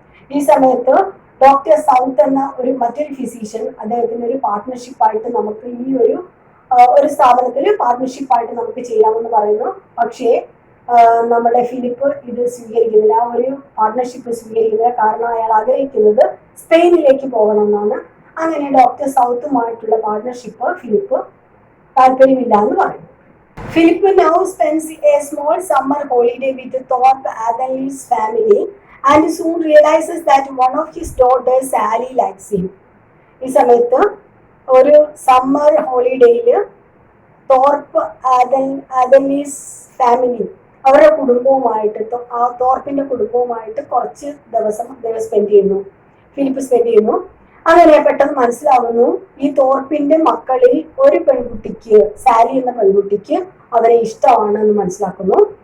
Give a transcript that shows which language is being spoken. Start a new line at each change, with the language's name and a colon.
Malayalam: ഈ സമയത്ത് doctor south എന്ന മറ്റൊരു ഫിസിഷ്യൻ അദ്ദേഹത്തിന്റെ ഒരു പാർട്ട്ണർഷിപ്പായിട്ട് നമുക്ക് ഈ ഒരു സ്ഥാപനത്തിൽ പാർട്ട്ണർഷിപ്പായിട്ട് നമുക്ക് ചെയ്യാമെന്ന് പറയുന്നു. പക്ഷേ നമ്മുടെ ഫിലിപ്പ് ഇത് സ്വീകരിക്കുന്നില്ല, ആ ഒരു പാർട്ട്ണർഷിപ്പ് സ്വീകരിക്കുന്നില്ല. കാരണം അയാൾ ആഗ്രഹിക്കുന്നത് സ്പെയിനിലേക്ക് പോകണം എന്നാണ്. അങ്ങനെ ഡോക്ടർ സൗത്തുമായിട്ടുള്ള പാർട്ട്ണർഷിപ്പ് ഫിലിപ്പ് താല്പര്യമില്ല എന്ന് പറയുന്നു.
English: Philip now spends a small summer holiday with Thorpe Athenley's family and soon realizes that one of his daughters, Sally, likes him.
Malayalam: ഈ സമയത്ത് ഒരു സമ്മർ ഹോളിഡേയില് തോർപ്പ് ആഥൻലീസ് ഫാമിലി അവരുടെ കുടുംബവുമായിട്ട്, ആ തോർപ്പിന്റെ കുടുംബവുമായിട്ട് കുറച്ച് ദിവസം അദ്ദേഹം ഫിലിപ്പ് സ്പെൻഡ് ചെയ്യുന്നു. അങ്ങനെ പെട്ടെന്ന് മനസ്സിലാവുന്നു ഈ തോർപ്പിന്റെ മക്കളിൽ ഒരു പെൺകുട്ടിക്ക്, സാലി എന്ന പെൺകുട്ടിക്ക് അവരെ ഇഷ്ടമാണ് എന്ന് മനസ്സിലാക്കുന്നു.